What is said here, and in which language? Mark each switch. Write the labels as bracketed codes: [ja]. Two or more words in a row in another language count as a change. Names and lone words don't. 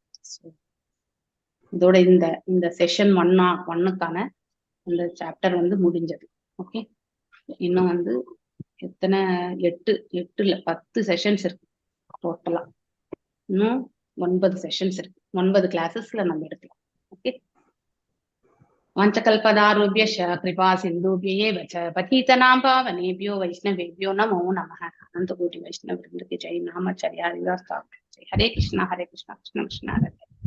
[ta] இதோட இந்த செஷன் 1க்கான அந்த சாப்டர் வந்து முடிஞ்சது. ஓகே, இன்னும் வந்து எத்தனை 10 செஷன்ஸ் இருக்கு டோட்டலா. இன்னும் 9 செஷன்ஸ் இருக்கு, 9 கிளாஸஸ்ல நம்ம எடுக்கலாம். [sa] ஓகே, वाञ्छाकल्पतरुभ्यश्च कृपा सिन्धुभ्येव च पतितनां पावनेभ्यो वैष्णवेभ्यो नमो नमः. [hi] अनंत कोटि वैष्णव वृंद के जय नामाचार्य हरिदास। [sa] हरे कृष्णा कृष्ण कृष्ण हरे